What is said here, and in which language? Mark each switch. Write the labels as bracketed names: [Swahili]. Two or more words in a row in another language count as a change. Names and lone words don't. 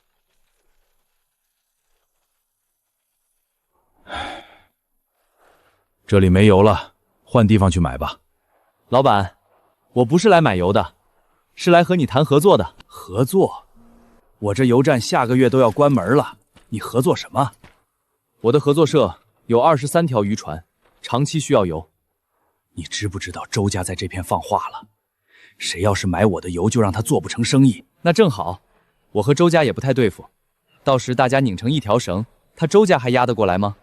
[Chinese] 這裡沒油了，換地方去買吧。老闆，我不是來買油的，是來和你談合作的。合作？我這油站下個月都要關門了，你合作什麼？我的合作社有23條漁船，長期需要油。你知不知道周家在這片放話了？誰要是買我的油，就讓他做不成生意。那正好， 我和周家也不太对付，到时大家拧成一条绳，他周家还压得过来吗？